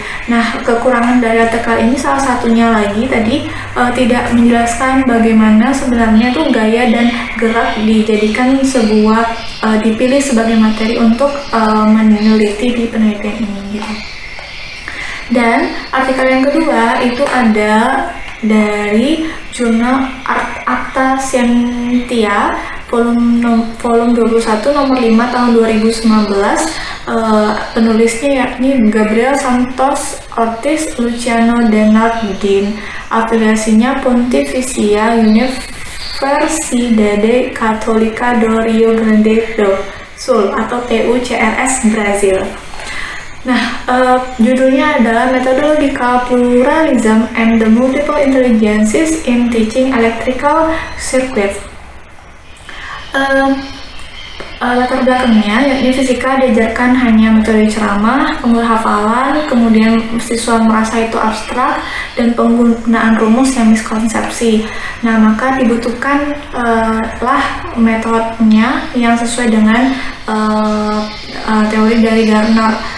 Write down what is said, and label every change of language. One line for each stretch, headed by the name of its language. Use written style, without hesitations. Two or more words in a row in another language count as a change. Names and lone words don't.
Indonesian: Nah, kekurangan dari artikel ini salah satunya lagi tadi tidak menjelaskan bagaimana sebenarnya tuh gaya dan gerak dijadikan dipilih sebagai materi untuk meneliti di penelitian ini gitu. Dan artikel yang kedua itu ada dari jurnal Acta Scientia volume 21 nomor 5 tahun 2019. Penulisnya yakni Gabriel Santos Ortiz Luciano Denardin, afiliasinya Pontificia Universidade Católica do Rio Grande do Sul atau TUCRS Brazil. Nah, judulnya adalah Methodological Pluralism and the Multiple Intelligences in Teaching Electrical Circuits. Latar belakangnya, yakni fisika diajarkan hanya metode ceramah, penghafalan, kemudian siswa merasa itu abstrak, dan penggunaan rumus yang miskonsepsi. Nah, maka dibutuhkan metodenya yang sesuai dengan teori dari Gardner.